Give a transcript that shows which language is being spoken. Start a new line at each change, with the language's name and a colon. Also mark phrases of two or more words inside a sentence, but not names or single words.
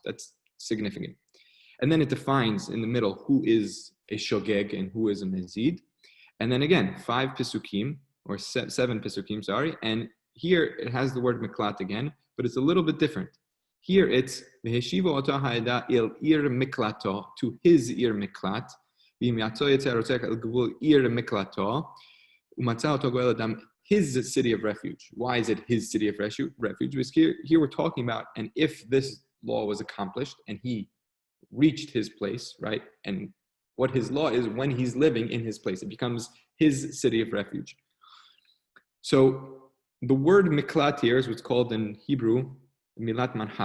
English: That's significant. And then it defines in the middle who is a Shogeg and who is a Mezid. And then again, 5 Pisukim, or 7 Pisukim, sorry. And here it has the word Miklat again, but it's a little bit different. Here it's
Hebrew: והשיבו אותו העדה אל עיר מקלטו,
English: to his
Hebrew: עיר מקלט. ואם יצא יצא רוצח אל גבול עיר מקלטו. ומצא אותו גואל הדם,
English: his city of refuge. Why is it his city of refuge? Because here we're talking about, and if this law was accomplished and he reached his place, right? And what his law is when he's living in his place, it becomes his city of refuge. So the word miklat here is what's called in Hebrew
Hebrew: מילת מנחה.